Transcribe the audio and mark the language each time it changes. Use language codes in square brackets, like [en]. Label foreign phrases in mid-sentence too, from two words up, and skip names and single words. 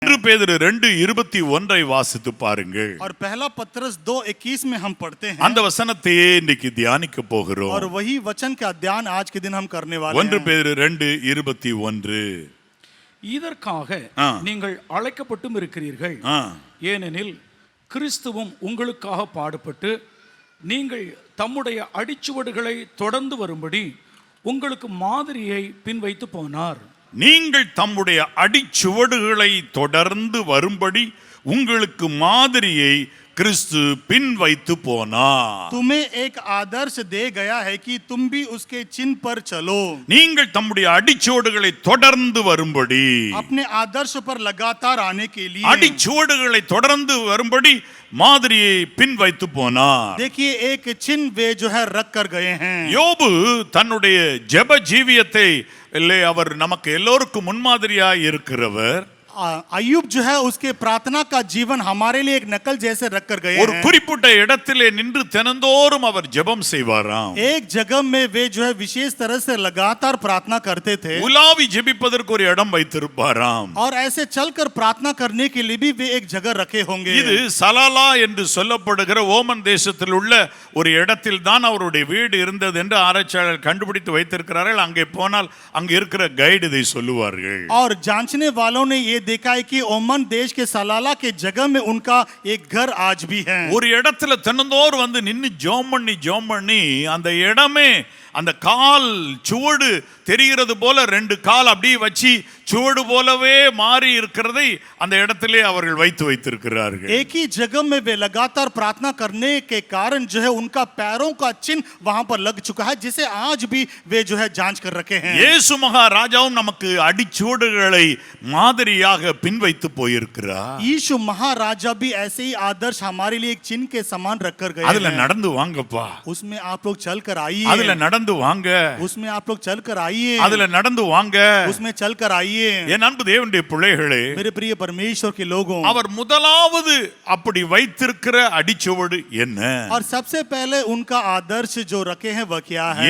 [ta] பேதுரு 2:21 வாசித்து பாருங்கள். [hi] और पहला पत्रस 2:21 में हम पढ़ते हैं. [ta] அந்த வசனத்தையே இன்னைக்கு தியானிக்க போகிறோம். [hi] और वही वचन का अध्ययन आज के दिन हम करने वाले हैं. [ta] 1 பேதுரு 2:21. இதற்காக நீங்கள் அழைக்கப்பட்டும் இருக்கிறீர்கள். ஏனெனில் கிறிஸ்துவும் உங்களுக்காக பாடுபட்டு நீங்கள் தம்முடைய அடிச்சுவடுகளை தொடர்ந்து வரும்படி உங்களுக்கு மாதிரியை பின்வைத்து போனார். நீங்கள் தம்முடைய அடிச்சுவடுகளை தொடர்ந்து வரும்படி உங்களுக்கு மாதிரியை கிறிஸ்து பின் வைத்து போனார். [hi] तुम्हें एक आदर्श दे गया है कि तुम भी उसके चिन्ह पर चलो. [ta] நீங்கள் தம்முடைய அடிச்சுவடுகளை தொடர்ந்து வரும்படி, [hi] अपने आदर्श पर लगातार आने के लिए [ta] அடிச்சுவடுகளை தொடர்ந்து வரும்படி மாதிரியை பின் வைத்து போனார். [hi] देखिए एक चिन्ह वे जो है रख कर गए हैं. [ta] யோபு தன்னுடைய ஜெப ஜீவியத்தை அவர் நமக்கு எல்லோருக்கும் முன்மாதிரியாய் இருக்கிறவர். [hi] अय्यूब जो है उसके प्रार्थना का जीवन हमारे लिए एक नकल जैसे रख कर गए [ta] ஒரு குறிப்பிட்ட இடத்திலே நின்று தினந்தோறும் அவர் ஜெபம் செய்வாராம். [hi] एक जगह में वे जो है विशेष तरह से लगातार प्रार्थना करते थे. [ta] உலாவி ஜெபிப்பதற்கு ஒரு இடம் வைத்திருப்பாராம். [hi] और ऐसे चलकर प्रार्थना करने के लिए भी वे एक जगह रखे होंगे. [ta] இது சலாலா என்று சொல்லப்படுகிற ஓமன் தேசத்தில் உள்ள ஒரு இடத்தில் தான் அவருடைய வீடு இருந்தது என்று ஆராய்ச்சியாளர்கள் கண்டுபிடித்து வைத்திருக்கிறார்கள். அங்கே போனால் அங்கே இருக்கிற கைடு இதை சொல்லுவார்கள். [hi] और जांचने वालों ने ये देखा है कि ओमन देश के सलाला के जगह में उनका एक घर आज भी है. [ta] ஒரு இடத்துல தினந்தோறும் வந்து நின்னு ஜெபம் பண்ணி அந்த இடமே அந்த கால் சுவடு தெரிகிறது போல ரெண்டு கால் அப்படியே வச்சு சுவடு போலவே மாறி இருக்கிறதை அந்த இடத்திலே அவர்கள் வைத்திருக்கிறார்கள். [hi] एक ही जगह में वे लगातार प्रार्थना करने के कारण जो है उनका पैरों का चिन्ह वहां पर लग चुका है, जिसे आज भी वे जो है जांच कर रखे हैं. [ta] இயேசு மகாராஜாவும் நமக்கு அடிச்சுவடுகளை மாதிரியாக பின் வைத்து போயிருக்கிறார். [hi] यीशु महाराजा भी ऐसे ही आदर्श हमारे लिए एक चिन्ह के समान रख कर गए हैं. [ta] அதுல நடந்து வாங்கப்பா, [hi] उसमें आप लोग चल कर आइए. [ta] அதுல நடந்து வாங்க, [hi] उसमें आप लोग चल कर आइए. [ta] அதுல நடந்து வாங்க, [hi] उसमें चल कर आइए. [ta] என் அன்பு தேவனுடைய பிள்ளைகளே, [hi] मेरे प्रिय परमेश्वर के लोगों, [ta] அவர் முதலாவது அப்படி வைத்திருக்கிற அடிச்சுவடு என்ன? [hi] और सबसे पहले उनका आदर्श जो रखे हैं वह क्या है?